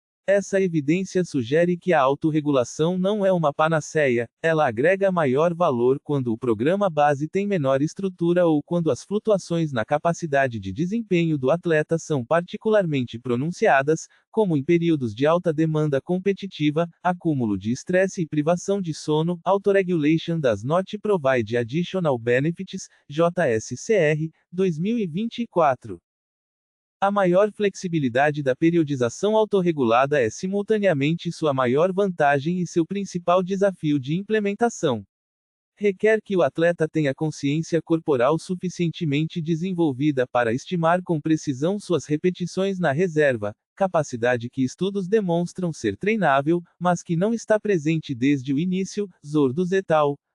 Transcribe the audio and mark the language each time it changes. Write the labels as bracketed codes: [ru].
[pt] Essa evidência sugere que a autorregulação não é uma panaceia, ela agrega maior valor quando o programa base tem menor estrutura ou quando as flutuações na capacidade de desempenho do atleta são particularmente pronunciadas, como em períodos de alta demanda competitiva, acúmulo de estresse e privação de sono. [en] Autoregulation does not provide additional benefits, JSCR, 2024. [pt] A maior flexibilidade da periodização autorregulada é simultaneamente sua maior vantagem e seu principal desafio de implementação. Requer que o atleta tenha consciência corporal suficientemente desenvolvida para estimar com precisão suas repetições na reserva, capacidade que estudos demonstram ser treinável, mas que não está presente desde o início. Zordos et al.